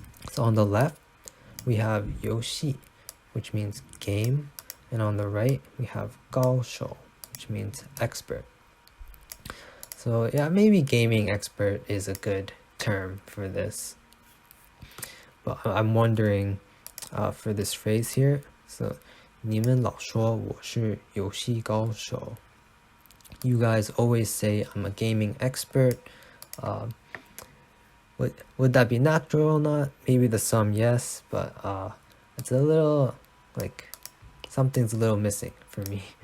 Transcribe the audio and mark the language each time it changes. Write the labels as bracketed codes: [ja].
[en] So on the left, we have 游戏, which means game, and on the right, we have 高手, which means expert. So yeah, maybe gaming expert is a good term for this. But I'm wondering for this phrase here. [zh] So 你们老说我是游戏高手. [en] You guys always say I'm a gaming expert. Would that be natural or not? Maybe to some, yes, but it's a little like something's a little missing for me.